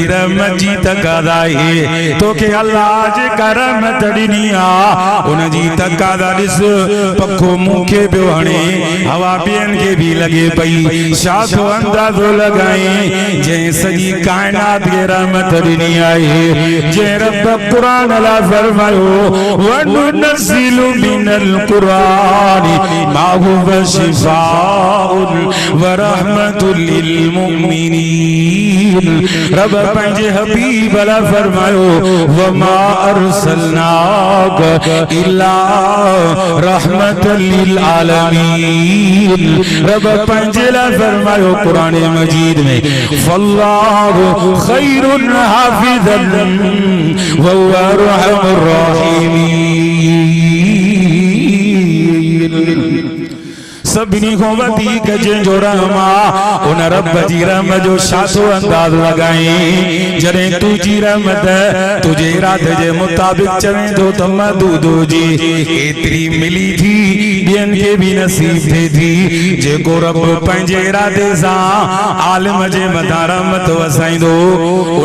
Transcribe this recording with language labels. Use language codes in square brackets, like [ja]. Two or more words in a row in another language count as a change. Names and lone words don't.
[sd] रहमत जी तक़ाज़ा आहे तोखे अल्लाह जेका रहमत ॾिनी आहे उन जी तक़ाज़ा ॾिस पखो मूंखे पियो हणे हवा ॿियनि खे बि लॻे पई छा थो अंदाज़ो लॻाई जंहिं सॼी काइनात खे रहमत ॾिनी आहे जे रब कुरान ला फरमायो [ar] وننزل من القرآن ما هو شفاء ورحمة للمؤمنين [sd] रब पंहिंजे हबीब ला फरमायो [ar] وما أرسلناك إلا رحمة للعالمين [sd] रब पंहिंजे ला फरमायो कुरान मजीद में [ar] فالله خير حافظا وهو أرحم الراحمين [sd] सभिनी को वधीक जंहिंजो रहम आहे उन रब जी रहमत जो छा थो अंदाज़ लॻाई जॾहिं तुंहिंजी रहमत तुंहिंजे इरादे जे मुताबिक़ चवे थो त महदूद हुजे एतिरी मिली थी ॿियनि खे बि नसीब थिए थी जेको रब पंहिंजे इरादे सां आलिम जे मथां रहमत वसाईंदो उन